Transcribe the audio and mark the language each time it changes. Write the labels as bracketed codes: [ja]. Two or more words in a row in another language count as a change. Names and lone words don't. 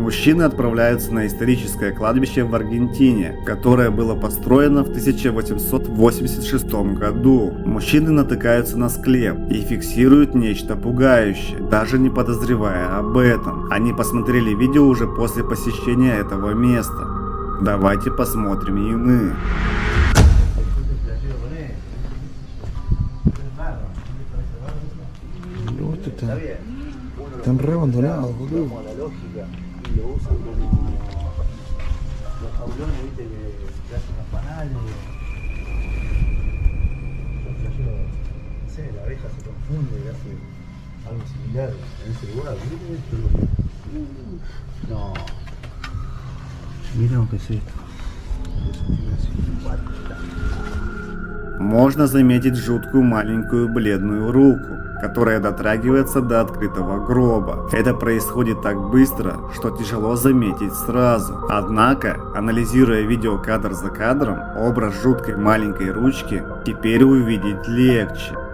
[ru] Мужчины отправляются на историческое кладбище в Аргентине, которое было построено в 1886 году. Мужчины натыкаются на склеп и фиксируют нечто пугающее, даже не подозревая об этом. Они посмотрели видео уже после посещения этого места. Давайте посмотрим и мы. [es] Están re abandonados, boludo. Como la lógica, y lo usan como los jaulones, viste, que hacen los panales. Yo, no sé, la abeja se confunde y hace algo similar en ese lugar, ¿viste? No. Miren lo que es esto. [ru] Можно заметить жуткую маленькую бледную руку, которая дотрагивается до открытого гроба. Это происходит так быстро, что тяжело заметить сразу. Однако, анализируя видео кадр за кадром, образ жуткой маленькой ручки теперь увидеть легче.